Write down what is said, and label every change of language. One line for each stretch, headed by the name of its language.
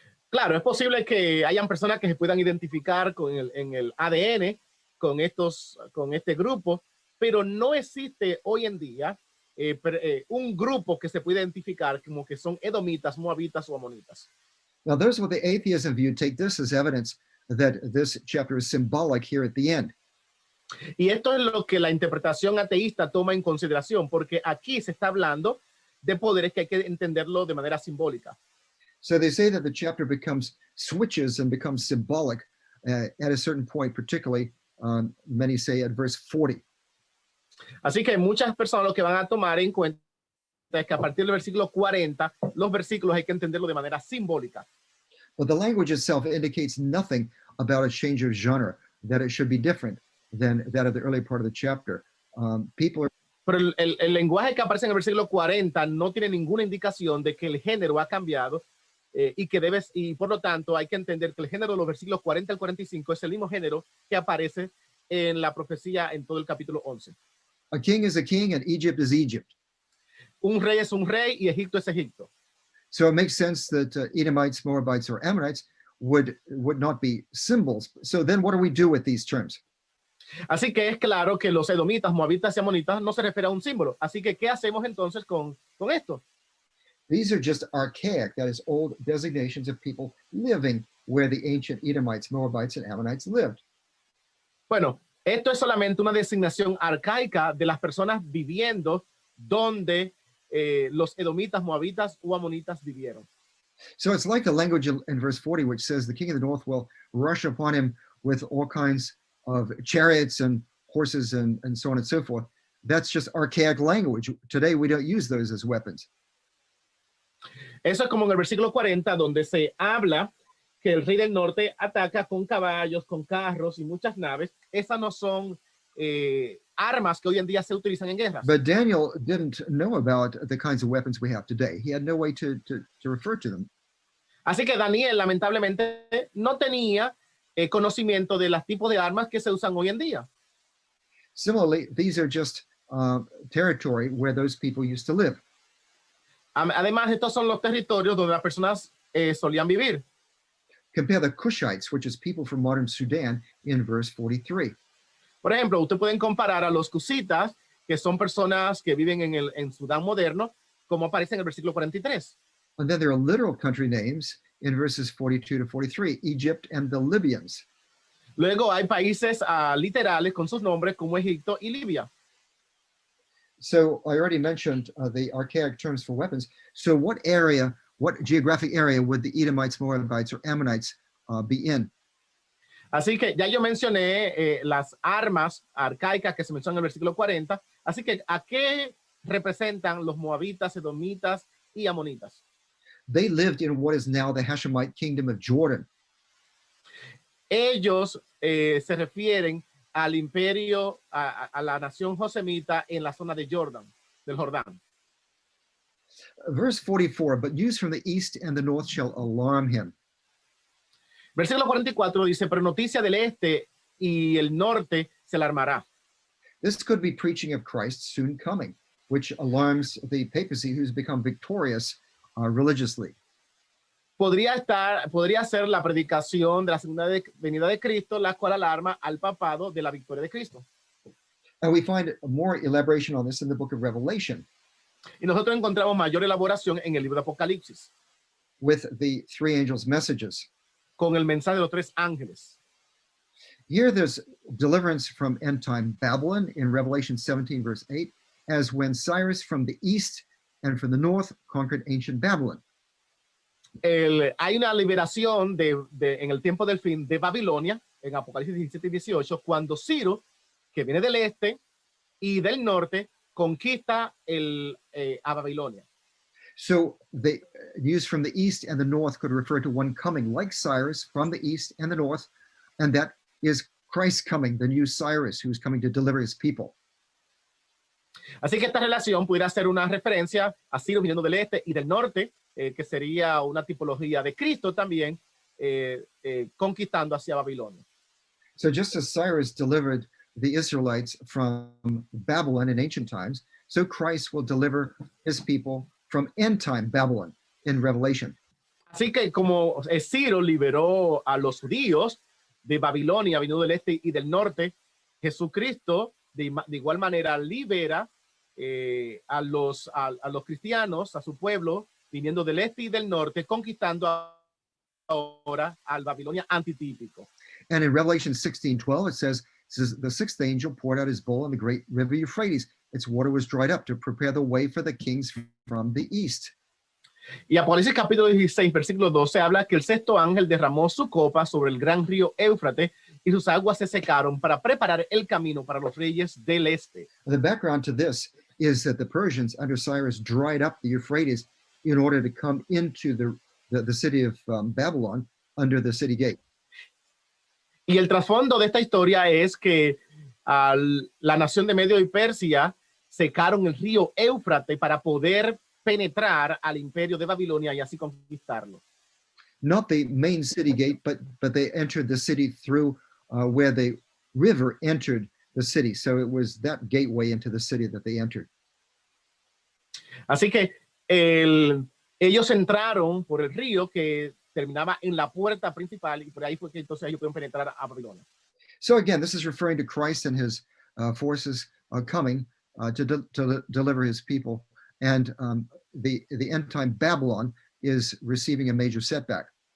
Spanish: Claro, es posible que hayan personas que se puedan identificar en el ADN con este grupo, pero no existe hoy en día un grupo que se puede identificar como que son edomitas, moabitas o amonitas.
English: Now, those with the atheism view take this as evidence that this chapter is symbolic here at the end.
Spanish: Y esto es lo que la interpretación ateísta toma en consideración, porque aquí se está hablando de poderes que hay que entenderlo de manera simbólica.
English: So they say that the chapter switches and becomes symbolic at a certain point, particularly, many say at verse 40.
Spanish: Así que muchas personas lo que van a tomar en cuenta es que a partir del versículo 40, los versículos hay que entenderlo de manera simbólica.
English: But the language itself indicates nothing about a change of genre, that it should be different than that of the early part of the chapter.
Spanish: Pero el lenguaje que aparece en el versículo 40 no tiene ninguna indicación de que el género ha cambiado y por lo tanto hay que entender que el género de los versículos 40 al 45 es el mismo género que aparece en la profecía en todo el capítulo 11.
English: A king is a king and Egypt is Egypt.
Spanish: Un rey es un rey y Egipto es Egipto.
English: So it makes sense that Edomites, Moabites, or Ammonites would not be symbols. So then what do we do with these terms?
Spanish: Así que es claro que los edomitas, moabitas y amonitas no se refiere a un símbolo. Así que, ¿qué hacemos entonces con esto?
English: These are just archaic, that is, old designations of people living where the ancient Edomites, Moabites, and Ammonites lived.
Spanish: Bueno, esto es solamente una designación arcaica de las personas viviendo donde los edomitas, moabitas o amonitas vivieron.
English: So it's like the language in verse 40, which says the king of the north will rush upon him with all kinds of chariots and horses and so on and so forth. That's just archaic language. Today we don't use those as weapons.
Spanish: Eso es como en el versículo 40, donde se habla que el rey del norte ataca con caballos, con carros y muchas naves. Esas no son armas que hoy en día se utilizan en guerras.
English: But Daniel didn't know about the kinds of weapons we have today. He had no way to refer to them.
Spanish: Así que Daniel, lamentablemente, no tenía conocimiento de los tipos de armas que se usan hoy en día.
English: Similarly, these are just territory where those people used to live.
Spanish: Además, estos son los territorios donde las personas solían vivir.
English: Compare the Cushites, which is people from modern Sudan, in verse 43.
Spanish: Por ejemplo, usted pueden comparar a los cusitas, que son personas que viven en Sudán moderno, como aparece en el versículo 43.
English: And then there are literal country names in verses 42 to 43, Egypt and the Libyans.
Spanish: Luego hay países literales con sus nombres como Egipto y Libia.
English: So I already mentioned the archaic terms for weapons. So what geographic area would the Edomites, Moabites, or Ammonites be in?
Spanish: Así que ya yo mencioné las armas arcaicas que se mencionan en el versículo 40. Así que, ¿a qué representan los moabitas, edomitas y amonitas?
English: They lived in what is now the Hashemite kingdom of Jordan.
Spanish: Ellos se refieren al imperio, a la nación josemita en la zona de Jordán, del Jordán.
English: Verse 44, but news from the east and the north shall alarm him.
Spanish: Versículo 44 dice, pero noticia del este y el norte se alarmará.
English: This could be preaching of Christ's soon coming, which alarms the papacy who's become victorious religiously.
Spanish: Podría ser la predicación de la segunda venida de Cristo, la cual alarma al papado de la victoria de Cristo.
English: And we find more elaboration on this in the book of Revelation.
Spanish: Y nosotros encontramos mayor elaboración en el libro de Apocalipsis,
English: with the three angels' messages.
Spanish: con el mensaje de los tres ángeles.
English: Here there's deliverance from end time Babylon in Revelation 17, verse 8, as when Cyrus from the east and from the north conquered ancient Babylon.
Spanish: Hay una liberación en el tiempo del fin de Babilonia, en Apocalipsis 17 y 18, cuando Ciro, que viene del este y del norte, conquista a Babilonia.
English: So the news from the east and the north could refer to one coming like Cyrus from the east and the north, and that is Christ coming, the new Cyrus who's coming to deliver his people.
Spanish: Así que esta relación pudiera ser una referencia a Ciro viniendo del este y del norte, que sería una tipología de Cristo también conquistando hacia Babilonia.
English: So just as Cyrus delivered the Israelites from Babylon in ancient times, so Christ will deliver his people from end time Babylon in Revelation.
Spanish: Así que como Ciro liberó a los judíos de Babilonia, viniendo del este y del norte, Jesucristo de igual manera libera a los cristianos, a su pueblo, viniendo del este y del norte, conquistando ahora al Babilonia antitípico.
English: And in Revelation 16:12, it says, the sixth angel poured out his bowl on the great river Euphrates. Its water was dried up to prepare the way for the kings from the east.
Spanish: Y Apocalipsis capítulo 16, versículo 12, habla que el sexto ángel derramó su copa sobre el gran río Éufrates y sus aguas se secaron para preparar el camino para los reyes del este.
English: The background to this is that the Persians under Cyrus dried up the Euphrates in order to come into the city of Babylon under the city gate.
Spanish: Y el trasfondo de esta historia es que la nación de Medio y Persia secaron el río Éufrates para poder penetrar al imperio de Babilonia y así conquistarlo.
English: Not the main city gate, but they entered the city through where the river entered the city. So it was that gateway into the city that they entered.
Spanish: Así que ellos entraron por el río que terminaba en la puerta principal y por ahí fue que entonces ellos pudieron penetrar a Babilonia.
English: So again, this is referring to Christ and his forces coming to deliver his people. And the end time Babylon is receiving a major setback.